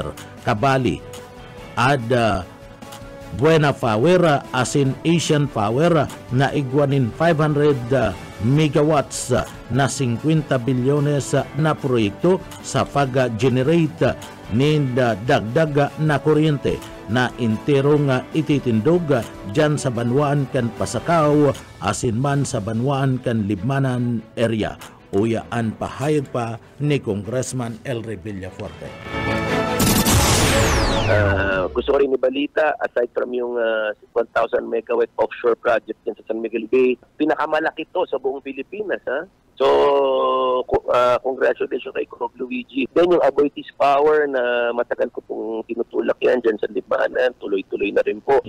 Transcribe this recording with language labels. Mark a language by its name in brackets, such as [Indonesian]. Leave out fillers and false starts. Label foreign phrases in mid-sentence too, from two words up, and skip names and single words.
[Bikol] Kabali ada Buena Power asin Asian Power na igwanin 500 megawatts na 50 bilyones na proyekto sa pag-generate [Filipino] ng dagdag na kuryente [Bikol] na interong ititindog dyan sa banwaan kan Pasakaw asin man sa banwaan kan Libmanan area. Uyaan pahayag pa ni Congressman Elry Villafuerte. [Filipino] Gusto ko rin ibalita, [English] aside from [Filipino] yung 1,000 [English] megawatt offshore project [Filipino] yan sa San Miguel Bay, pinakamalaki to sa buong Pilipinas. So, congratulations kay Kong Luigi. Then yung Aboitiz Power na matagal ko pong tinutulak yan dyan sa Libmanan, tuloy-tuloy na rin po.